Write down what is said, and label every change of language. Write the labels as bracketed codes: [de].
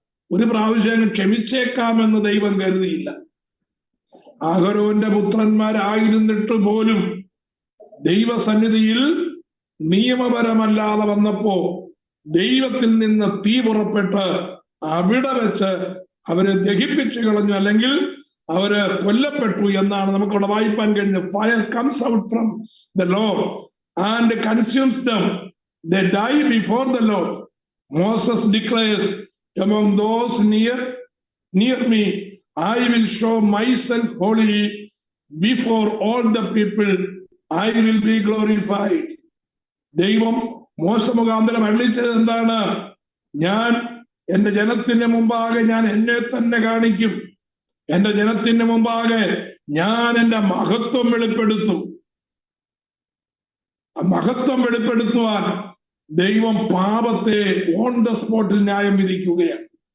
[ml] ഒരു പ്രാവശ്യം ക്ഷമിച്ചേക്കാമെന്ന് ദൈവം കരുതിയില്ല. അഹരോന്റെ പുത്രന്മാരായിരുന്നിട്ട് പോലും ദൈവസന്നിധിയിൽ നിയമപരമല്ലാതെ വന്നപ്പോ ദൈവത്തിൽ നിന്ന് തീ പുറപ്പെട്ട് അവിടെ വെച്ച് അവരെ ദഹിപ്പിച്ചു കളഞ്ഞു, അല്ലെങ്കിൽ അവര് കൊല്ലപ്പെട്ടു എന്നാണ് നമുക്കവിടെ വായിപ്പാൻ കഴിഞ്ഞത്. [en] Fire comes out from the Lord and consumes them, they die before the Lord. Moses declares, among those near me I will show myself holy, before all the people I will be glorified. [ml] ദൈവം മോശ മുഖാന്തരം അരുളിച്ചത് എന്താണ്? ഞാൻ എന്റെ ജനത്തിന് മുമ്പാകെ ഞാൻ എന്നെ തന്നെ കാണിക്കും, എന്റെ ജനത്തിന് മുമ്പാകെ ഞാൻ എന്റെ മഹത്വം വെളിപ്പെടുത്തും. ആ മഹത്വം വെളിപ്പെടുത്തുവാൻ ദൈവം പാപത്തെ ഓൺ ദ സ്പോട്ടിൽ ന്യായം വിധിക്കുകയാണ്.